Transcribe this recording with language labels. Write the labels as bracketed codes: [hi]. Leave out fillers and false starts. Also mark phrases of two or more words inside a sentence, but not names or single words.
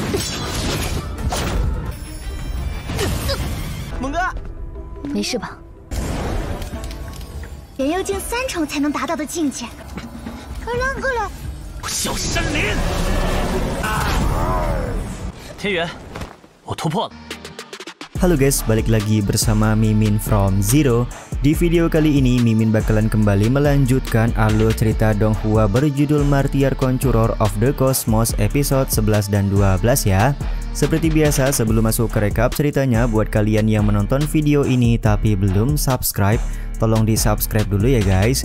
[zh] 猛哥，没事吧？元幽境3重才能达到的境界。快来！小山林！天元，我突破了。 [id] Halo guys, balik lagi bersama Mimin from Zero. Di video kali ini Mimin bakalan kembali melanjutkan alur cerita Donghua berjudul Martyr Conqueror of the Cosmos episode 11 dan 12 ya. Seperti biasa sebelum masuk ke rekap ceritanya, buat kalian yang menonton video ini tapi belum subscribe, tolong di subscribe dulu ya guys.